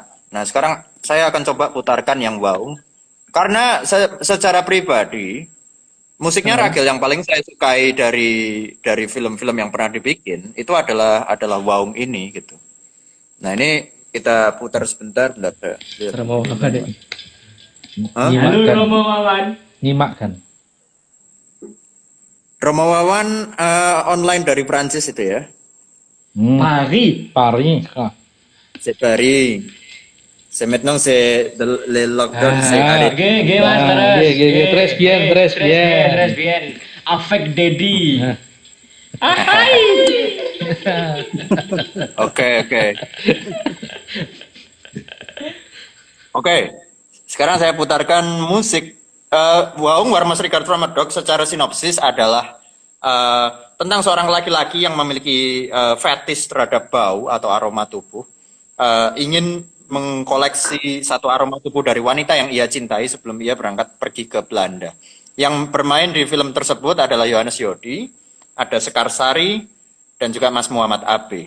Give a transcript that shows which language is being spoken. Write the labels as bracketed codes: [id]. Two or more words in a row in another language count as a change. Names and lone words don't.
[id] Nah, sekarang saya akan coba putarkan yang Waung. Karena secara pribadi musiknya Ragil yang paling saya sukai dari film-film yang pernah dibikin itu adalah Waung ini gitu. Nah, ini kita putar sebentar. Romo Wawan deh. Nyimak Halo kan. Romo Wawan. Nyimak kan. Romo Wawan online dari Prancis itu ya. Paris. Paris. [fr] C'est Paris. C'est maintenant c'est le lockdown c'est arrêté. [id] Oke, Mas, terus. [fr] Tres bien. Tres bien. [id] Afek Dedi. Hai. Oke. Sekarang saya putarkan musik. Waung Warma Serikat from a Dog secara sinopsis adalah tentang seorang laki-laki yang memiliki fetish terhadap bau atau aroma tubuh, ingin mengkoleksi satu aroma tubuh dari wanita yang ia cintai sebelum ia berangkat pergi ke Belanda. Yang bermain di film tersebut adalah Yohanes Yodi, ada Sekar Sari, dan juga Mas Muhammad Abe.